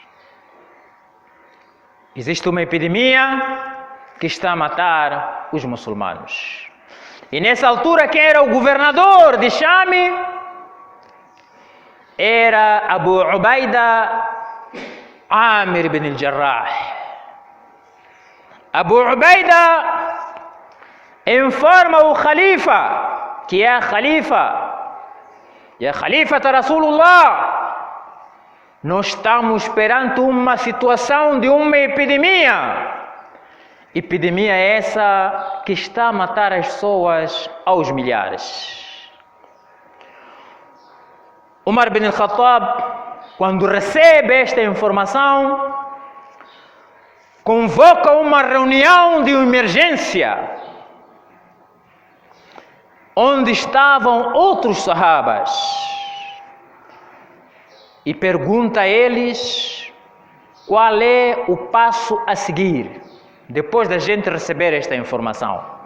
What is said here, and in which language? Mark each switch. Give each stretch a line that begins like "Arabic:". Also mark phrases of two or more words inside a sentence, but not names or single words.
Portuguese: Existe uma epidemia que está a matar os muçulmanos. E nessa altura, quem era o governador de Sham era Abu Ubaida Amir bin al-Jarrah. Abu Ubaida informa o Khalifa, que é Khalifa, e Khalifa de Rasulullah, nós estamos perante uma situação de uma epidemia. Epidemia essa que está a matar as pessoas aos milhares. Umar bin al-Khattab, quando recebe esta informação, convoca uma reunião de emergência, onde estavam outros sahabas, e pergunta a eles qual é o passo a seguir depois da gente receber esta informação.